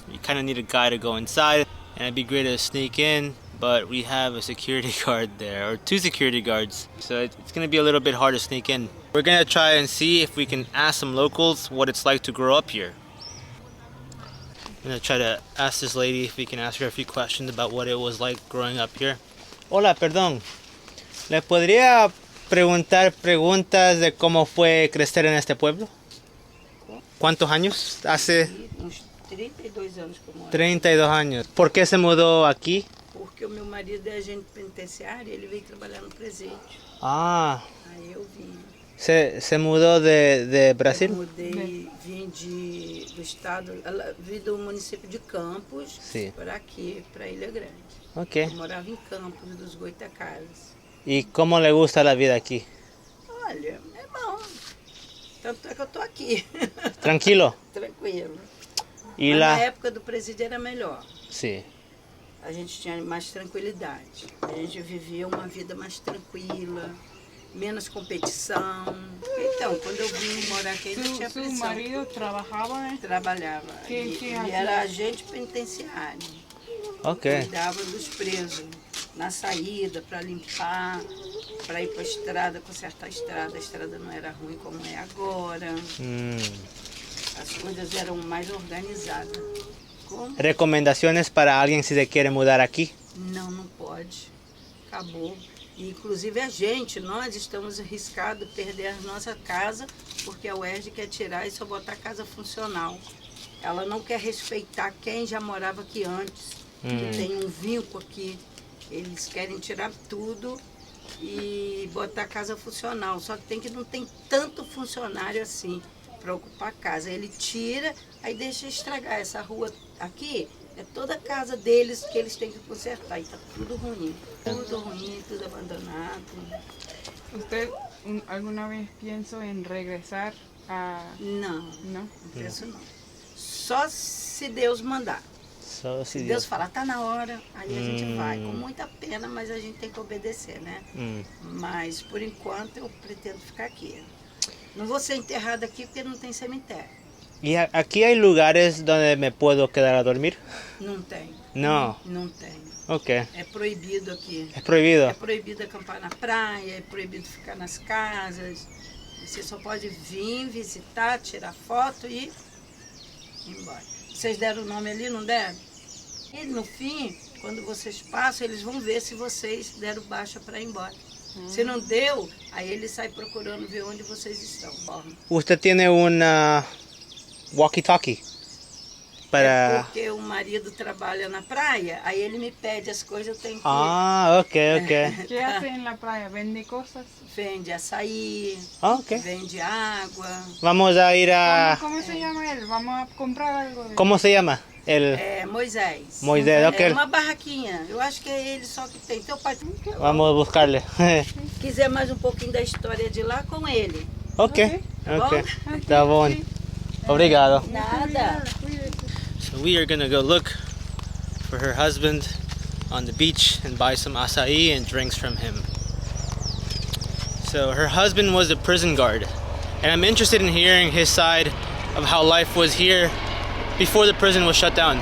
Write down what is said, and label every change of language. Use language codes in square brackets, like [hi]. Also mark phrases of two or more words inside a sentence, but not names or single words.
[en] You kind of need a guy to go inside, and it'd be great to sneak in, but we have a security guard there, or 2 security guards, so it's going to be a little bit hard to sneak in. We're going to try and see if we can ask some locals what it's like to grow up here. I'm going to try to ask this lady if we can ask her a few questions about what it was like growing up here. [es] Hola, perdón. ¿Le podría preguntar preguntas de cómo fue crecer en este pueblo? ¿Cuántos años hace? [pt] Uns 32 anos que eu moro. [es] 32 años. ¿Por qué se mudó aquí? [pt] Porque o meu marido é agente penitenciário e ele veio trabalhar no presídio. Ah, Aí eu vim. [es] se mudó de Brasil? [pt] Eu mudei, vim do estado, vim do município de Campos, Sim. para aqui, para Ilha Grande. Ok. Eu morava em Campos dos Goitacazes. [es] ¿Y cómo le gusta la vida aquí? [pt] Olha, é bom. Tanto é que eu tô aqui. Tranquilo. Tranquilo. [es] ¿Y [pt] Mas na [es] la...? [pt] época do presídio era melhor. [es] Sí. [pt] A gente tinha mais tranquilidade. A gente vivia uma vida mais tranquila, menos competição. Então, quando eu vim morar aqui, ainda tinha [es] Su [pt] pressão. [es] marido trabajaba en... [pt] Trabalhava. Que Ele era agente penitenciário. Ok. Cuidava dos presos na saída, para limpar, para ir para a estrada, consertar a estrada. A estrada não era ruim como é agora. As coisas eram mais organizadas. Como? [es] ¿Recomendaciones para alguien si se quiere mudar aquí? [pt] Não, não pode. Acabou. E, inclusive a gente, nós estamos arriscados perder a nossa casa, porque a UERJ quer tirar e só botar casa funcional. Ela não quer respeitar quem já morava aqui antes, que tem um vínculo aqui. Eles querem tirar tudo e botar casa funcional. Só que não tem tanto funcionário assim para ocupar a casa. Ele tira, aí deixa estragar. Essa rua aqui é toda a casa deles que eles têm que consertar. E tá tudo ruim, tudo abandonado. [es] ¿Usted alguna vez pienso en regresar a...? [pt] Não, [es] ¿No? [pt] não penso não. Só se Deus mandar. Só se Se Deus falar, tá na hora, aí a gente vai. Com muita pena, mas a gente tem que obedecer, né? Mas, por enquanto, eu pretendo ficar aqui. Não vou ser enterrada aqui porque não tem cemitério. [es] ¿Y aquí hay lugares donde me puedo quedar a dormir? [pt] Não tem. [es] No. [pt] Não tem. Ok. É proibido aqui. [es] ¿Es prohibido? [pt] É proibido acampar na praia, é proibido ficar nas casas. Você só pode vir, visitar, tirar foto e ir embora. Vocês deram o nome ali, não deram? E no fim, quando vocês passam, eles vão ver se vocês deram baixa para ir embora. Se não deu, aí ele sai procurando ver onde vocês estão. [es] ¿Usted tiene una walkie-talkie? [pt] É Para... porque o marido trabalha na praia, aí ele me pede as coisas, eu tenho que... Ah, ok, ok. [es] ¿Qué hace en la playa? ¿Vende cosas? [pt] Vende açaí, Ah, ok. vende água. [es] Vamos a ir a... ¿Cómo se llama él? Vamos a comprar algo de... ¿Cómo se llama? El... [pt] É, Moisés. [es] Moisés, ok. [pt] É uma barraquinha. Eu acho que é ele só que tem. Teu pai [es] Vamos a buscarle. [pt] quiser mais um pouquinho da história de lá, com ele. Ok, Tá ok. bom? Tá bom. Obrigado. Nada. [en] So we are gonna go look for her husband on the beach and buy some acai and drinks from him. So her husband was a prison guard, and I'm interested in hearing his side of how life was here before the prison was shut down.